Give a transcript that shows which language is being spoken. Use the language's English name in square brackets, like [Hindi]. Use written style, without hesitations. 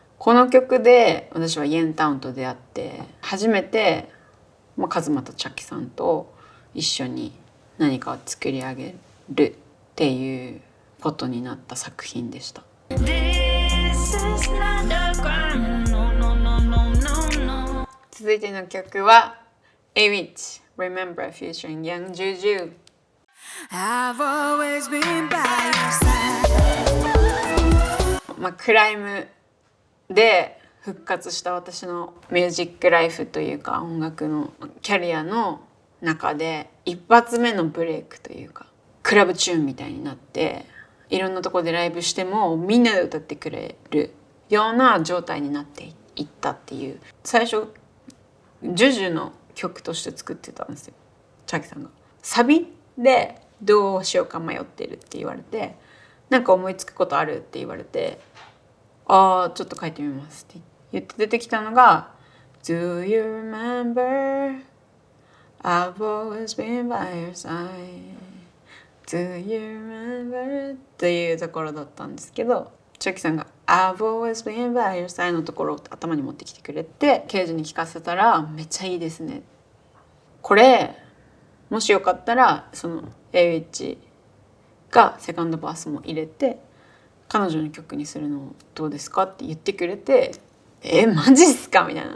[Japanese] この曲で私はイエンタウンと出会って、初めて、カズマとチャキさんと一緒に何かを作り上げるっていうことになった作品でした。続いての曲は A-Witch Remember featuring Young Juju。クライムで復活した私のミュージックライフというか音楽のキャリアの中で一発目のブレイクというか、クラブチューンみたいになって、いろんなところでライブしてもみんなで歌ってくれるような状態になっていったっていう。最初ジュジュの曲として作ってたんですよ、チャキさんが。サビでどうしようか迷ってるって言われて、なんか思いつくことあるって言われて、ちょっと書いてみますって言って出てきたのが [English] Do you remember I've always been by your side Do you remember? [Japanese] というところだったんですけど、チョキさんが [English] I've always been by your side [Japanese] のところを頭に持ってきてくれて、ケイジに聞かせたらめっちゃいいですね。これもしよかったらその AH がセカンドバースも入れて彼女の曲にするのどうですかって言ってくれて、マジっすかみたいな。